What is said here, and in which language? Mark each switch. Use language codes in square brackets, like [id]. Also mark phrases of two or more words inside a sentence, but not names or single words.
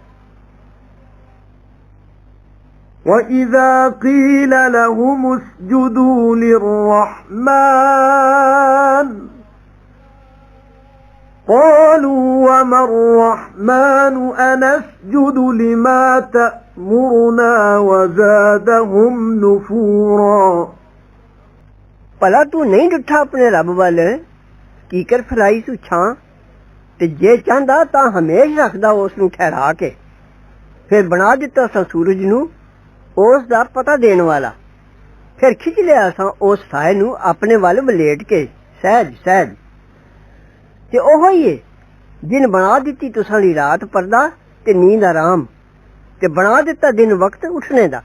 [ar] وَإِذَا قِيلَ لَهُمُ اسْجُدُوا لِلرَّحْمَنِ قَالُوا وَمَا الرَّحْمَنُ أَنَسْجُدُ لِمَا تَأْمُرُنَا وَزَادَهُمْ نُفُورًا [pa] ਭਲਾ ਤੂੰ ਨਹੀਂ ਡਿੱਠਾ ਆਪਣੇ ਰੱਬ ਵੱਲ ਕੀਕਰ ਫਲਾਈ ਸੁ ਛਾਂ ਤੇ ਜੇ ਚਾਹੁੰਦਾ ਤਾਂ ਹਮੇਸ਼ ਰੱਖਦਾ ਉਸ ਨੂੰ ਠਹਿਰਾ ਕੇ ਫਿਰ ਬਣਾ ਦਿੱਤਾ ਸਾਂ ਸੂਰਜ ਨੂੰ ਉਸ ਦਾ ਪਤਾ ਦੇਣ ਵਾਲਾ ਫਿਰ ਖਿੱਚ ਲਿਆ ਸਾਂ ਉਸ ਸਾਏ ਨੂੰ ਆਪਣੇ ਵੱਲ ਵਲੇਟ ਕੇ ਸਹਿਜ ਸਹਿਜ ਤੇ ਉਹੋ ਹੀ ਏ ਜਿਨ ਬਣਾ ਦਿੱਤੀ ਤੁਸਾਂ ਲਈ ਰਾਤ ਪਰਦਾ ਤੇ ਨੀਂਦ ਆਰਾਮ ਤੇ ਬਣਾ ਦਿੱਤਾ ਦਿਨ ਵਕਤ ਉੱਠਣੇ ਦਾ